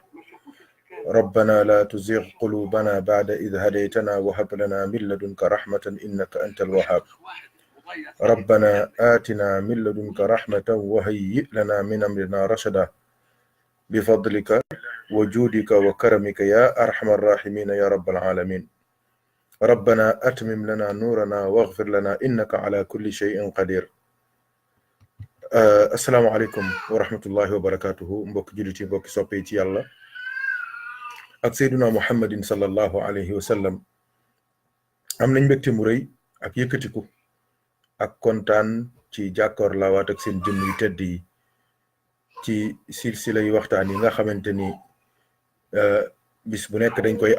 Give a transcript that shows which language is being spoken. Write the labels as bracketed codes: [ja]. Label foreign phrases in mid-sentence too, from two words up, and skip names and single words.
[ar] ربنا لا تزغ قلوبنا بعد إذ هديتنا وهب لنا من لدنك رحمة إنك أنت الوهاب ربنا آتنا من لدنك رحمة وهيئ لنا من أمرنا رشدا بفضلك وجودك وكرمك يا أرحم الراحمين يا رب العالمين ربنا أتمم لنا نورنا واغفر لنا إنك على كل شيء قدير السلام عليكم ورحمة الله وبركاته [wo] mbokk jullit yi mbokk soppe ci yàlla ak Seydina Muhammadin [ar] صلى الله عليه وسلم [wo] am nañ mbégte mu rëy ak yëkkatiku ak kontaan ci jàkkoor laawaat ak seen jëmm yu tedd yi ci silsila yu waxtaan yi nga xamante ni bis bu nekk dañ koy